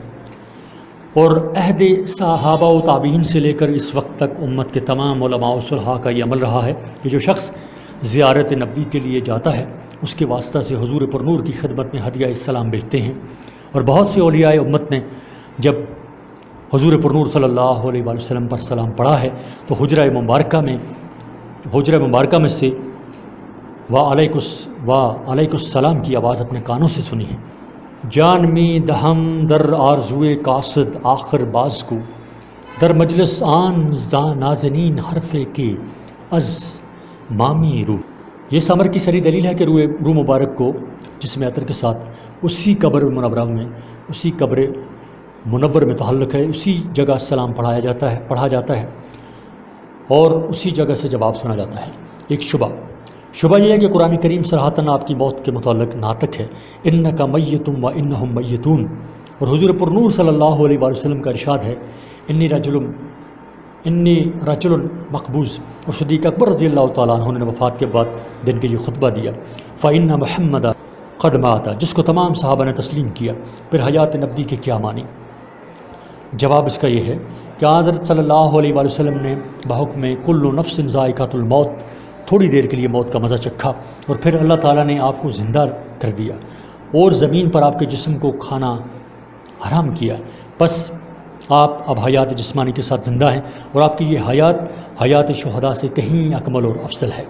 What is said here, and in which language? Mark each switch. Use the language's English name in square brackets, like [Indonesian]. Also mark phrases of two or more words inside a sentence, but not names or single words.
[Urdu] اور عہد صحابہ و تابعین سے لے کر اس وقت تک امت کے تمام علماء و صلحاء کا یہ عمل رہا ہے کہ جو شخص زیارت نبی کے لیے جاتا ہے اس کے واسطہ سے حضور پر نور کی خدمت میں ہدیہ السلام بھیجتے ہیں، اور بہت سے اولیاء امت نے جب حضور پر نور [Arabic] صلی اللہ علیہ وآلہ وسلم [Urdu] پر سلام پڑھا ہے تو حجرہ مبارکہ میں سے [Arabic] وعلیک السلام [Urdu] کی آواز اپنے کانوں سے سنی ہے۔ [Persian] جان میں دہم در آرزوئے قاصد آخر باز کو، در مجلس آن نازنین حرف کے از مامی روح۔ [Urdu] یہ ثمر کی سری دلیل ہے کہ روح مبارک کو جسم عطر کے ساتھ اسی قبر منور میں تعلق ہے، اسی جگہ سلام پڑھا جاتا ہے اور اسی جگہ سے جواب سنا جاتا ہے۔ ایک شبہ یہ ہے کہ قرآن کریم صراحتاً آپ کی موت کے متعلق ناطق ہے، [Arabic] انک میت و انہم میتون، [Urdu] اور حضور پر نور [Arabic] صلی اللہ علیہ وآلہ وسلم [Urdu] کا ارشاد ہے [Arabic] انی رجل مقبوض، [Urdu] اور صدیق اکبر [Arabic] رضی اللہ تعالیٰ عنہ [Urdu] نے وفات کے بعد دن کے یہ خطبہ دیا [Arabic] فإن محمد قد مات، [Urdu] جس کو تمام صحابہ نے تسلیم کیا۔ پھر حیات نبی کے کیا معنی؟ جواب اس کا یہ ہے کہ حضرت [Arabic] صلی اللہ علیہ وآلہ وسلم [Urdu] نے بحکم [Arabic] کل نفس ذائقۃ الموت [Urdu] تھوڑی دیر کے لیے موت کا مزہ چکھا، اور پھر اللہ تعالیٰ نے آپ کو زندہ کر دیا اور زمین پر آپ کے جسم کو کھانا حرام کیا، بس آپ اب حیات جسمانی کے ساتھ زندہ ہیں، اور آپ کی یہ حیات شہداء سے کہیں اکمل اور افضل ہے۔